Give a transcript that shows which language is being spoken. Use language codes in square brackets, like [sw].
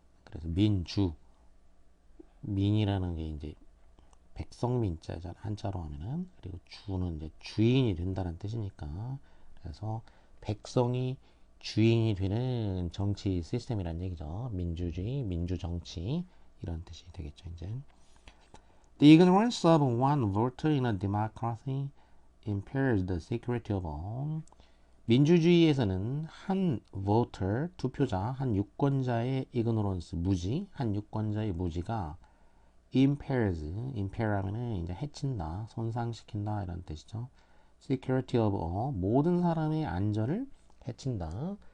[ko] 그래서 민이라는 게 이제 백성민자잖아, 한자로 하면은. 그리고 주는 이제 주인이 된다는 뜻이니까, 그래서 백성이 주인이 되는 정치 시스템이란 얘기죠. 민주주의, 민주정치 이런 뜻이 되겠죠. 이제 [en] The ignorance of one voter in a democracy impairs the security of all. [ko] 민주주의에서는 한 voter, 투표자, 한 유권자의 ignorance, 무지, 한 유권자의 무지가 impair 하면은 이제 해친다, 손상시킨다 이런 뜻이죠. [en] security of all, [ko] 모든 사람의 안전을 해친다.